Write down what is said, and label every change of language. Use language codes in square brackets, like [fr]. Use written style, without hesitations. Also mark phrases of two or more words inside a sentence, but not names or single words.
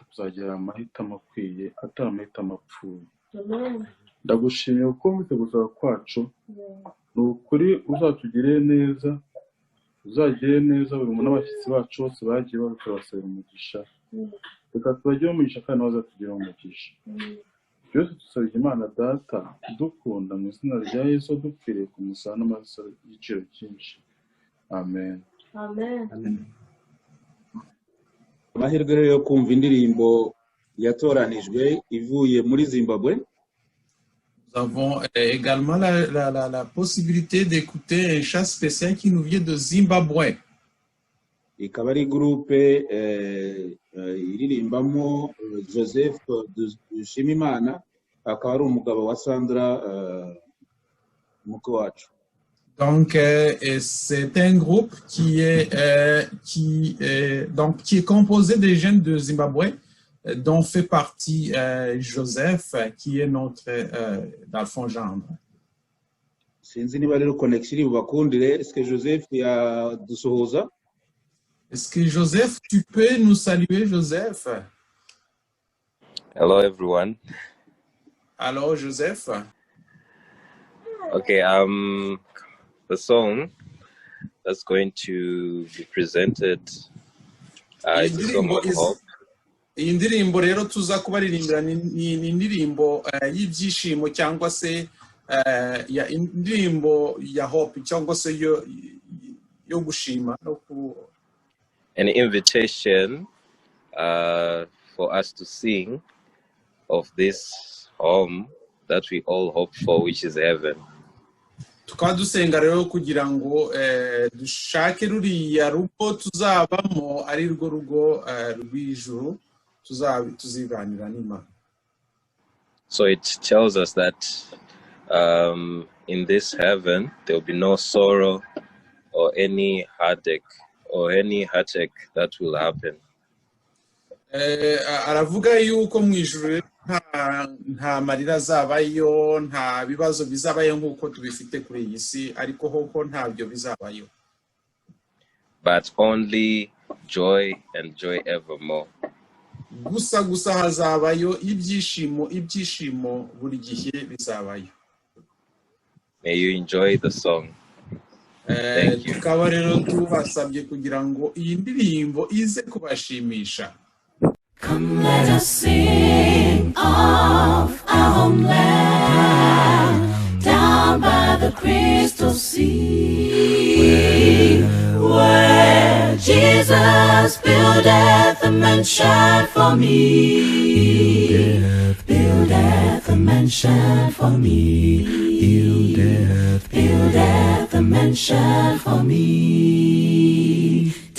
[rw] kuzagira amahitamo akwiye atari amahitamo apfuye ndagushimiye kuko wumvise gusaba kwacu ni ukuri uzatugirire neza uzagire neza buri muntu n'abashyitsi bacu bose bagiye babikora basabira umugisha reka tubagire umugisha kandi bazatugire umugisha byose dusabye Imana data dukunda mu izina rya Yesu dupfiriye ku musaraba n'amaraso y'igiciro cyinshi amen. amahirwe rero yo kumva indirimbo yatoranijwe ivuye muri Zimbabwe. [fr] Nous avons également la possibilité d'écouter un chant spécial qui nous vient de Zimbabwe. [rw] Ikaba ari groupe iririmbamo Joseph Dushimimana akaba ari umugabo wa Sandra muko wacu. [fr] Donc c'est un groupe qui est composé des jeunes de Zimbabwe dont fait partie Joseph qui est notre d'Alphon Gendre. [rw] Sinzi niba rero connection bubakundire. [fr] Est-ce que Joseph yadusohoza? Est-ce que Joseph, tu peux nous saluer, Joseph? [en] Hello, everyone. Hello, Joseph. Okay, the song that's going to be presented is the song of hope. [rw] Iyi ndirimbo rero tuza kubaririmbira ni indirimbo y'ibyishimo cyangwa se ya indirimbo ya hope cyangwa se yo gushima no ku [en] an invitation for us to sing of this home that we all hope for, which is heaven. [rw] Tukaba dusenga rero kugira ngo dushake ruriya rugo tuzabamo ari rwo rugo rw'ijuru tuzibanira n'Imana. [en] So it tells us that in this heaven there will be no sorrow or any heartache that will happen. [rw] Aravuga yuko mu ijuru nta marira azabayo, nta bibazo bizabayo nk'uko tubifite kuri iyi si, ariko hoko ntabyo bizabayo. [en] But only joy and joy evermore. [rw] Gusa hazabayo ibyishimo buri gihe bizabayo. [en] May you enjoy the song. Thank you. [rw] Tukaba rero tubasabye kugira ngo iyi ndirimbo ize kubashimisha. [en] Come let us sing of our homeland down by the crystal sea where Jesus buildeth a mansion for me, buildeth a mansion for me, buildeth a mansion for me.